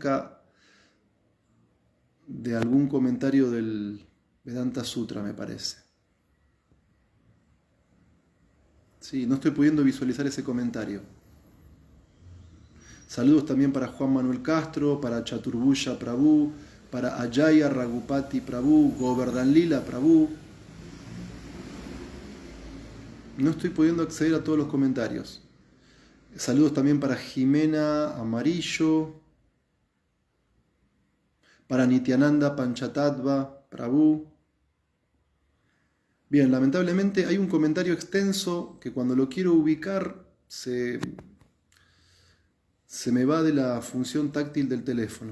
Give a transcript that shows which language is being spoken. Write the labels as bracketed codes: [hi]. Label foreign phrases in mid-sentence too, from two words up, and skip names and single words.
[es] Algo que pregunta acerca de algún comentario del Vedanta Sutra, me parece. Sí, no estoy pudiendo visualizar ese comentario. Saludos también para Juan Manuel Castro, para Chaturbusha Prabhu, para Ajaya Ragupati Prabhu, Govardhan Lila Prabhu. No estoy pudiendo acceder a todos los comentarios. Saludos también para Jimena Amarillo, para Nityananda Panchatattva Prabhu. Bien, lamentablemente hay un comentario extenso que cuando lo quiero ubicar se me va de la función táctil del teléfono.